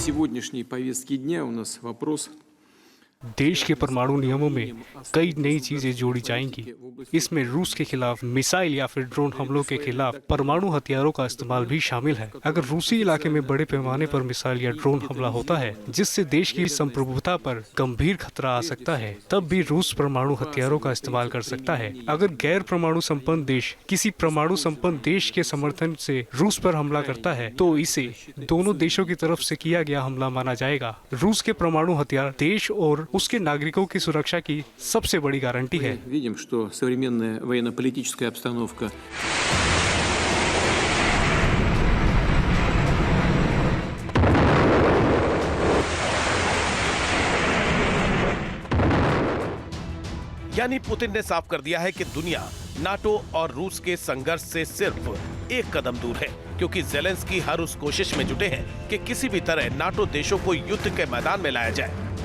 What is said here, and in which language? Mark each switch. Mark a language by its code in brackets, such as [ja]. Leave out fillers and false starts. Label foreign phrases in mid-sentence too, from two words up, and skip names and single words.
[ru] сегодняшней повестке дня у нас вопрос [hi] देश के परमाणु नियमों में कई नई चीजें जोड़ी जाएंगी। इसमें रूस के खिलाफ मिसाइल या फिर ड्रोन हमलों के खिलाफ परमाणु हथियारों का इस्तेमाल भी शामिल है। अगर रूसी इलाके में बड़े पैमाने पर मिसाइल या ड्रोन हमला होता है जिससे देश की संप्रभुता पर गंभीर खतरा आ सकता है, तब भी रूस परमाणु हथियारों का इस्तेमाल कर सकता है। अगर गैर परमाणु संपन्न देश किसी परमाणु संपन्न देश के समर्थन से रूस पर हमला करता है तो इसे दोनों देशों की तरफ से किया गया हमला माना जाएगा। रूस के परमाणु हथियार देश और उसके नागरिकों की सुरक्षा की सबसे बड़ी गारंटी है। [ru] видим, что современная военно-политическая обстановка [hi] यानी पुतिन ने साफ कर दिया है कि दुनिया नाटो और रूस के संघर्ष से सिर्फ एक कदम दूर है, क्योंकि जेलेंस्की हर उस कोशिश में जुटे हैं कि किसी भी तरह नाटो देशों को युद्ध के मैदान में लाया जाए।